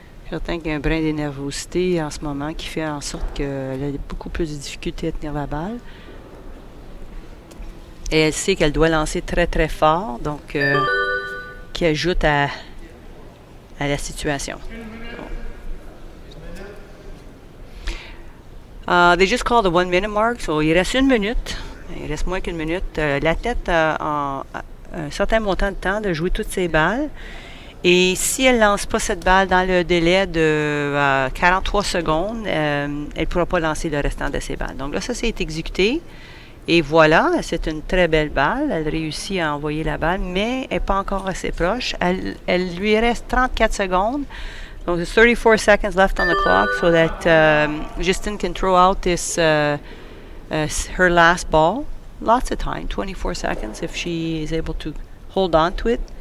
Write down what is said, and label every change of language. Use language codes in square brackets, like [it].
[fr] Certain qu'il y a un brin de nervosité en ce moment qui fait en sorte qu'elle a beaucoup plus de difficulté à tenir la balle. Et elle sait qu'elle doit lancer très très fort, donc qui ajoute à la situation. [en] They just called the 1 minute mark, so [fr] il reste 1 minute. Il reste moins qu'1 minute. L'athlète a un certain montant de temps de jouer toutes ses balles. Et si elle ne lance pas cette balle dans le délai de 43 secondes, elle ne pourra pas lancer le restant de ses balles. Donc là, ça c'est exécuté. Et voilà, c'est une très belle balle. Elle réussit à envoyer la balle, mais elle n'est pas encore assez proche. Elle lui reste 34 secondes. [en] Donc, there's 34 seconds left on the clock so that Justine can throw out this her last ball. Lots of time, 24 seconds if she is able to hold on to it.